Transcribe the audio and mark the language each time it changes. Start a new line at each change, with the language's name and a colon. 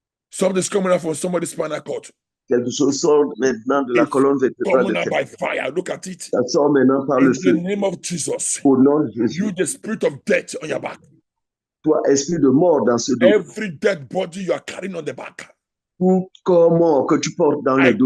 English: Something's coming out from somebody's spinal cord.
French: Quelque chose sort maintenant de la colonne vertébrale.
English: Coming out by fire. Look at it.
French: Ça sort maintenant par le feu.
English: In the name of Jesus.
French: Au nom de Jésus.
English: You, the spirit of death on your back.
French: Toi, esprit de mort dans ce dos.
English: Every dead body you are carrying on the back.
French: Tout corps mort que tu portes dans le dos.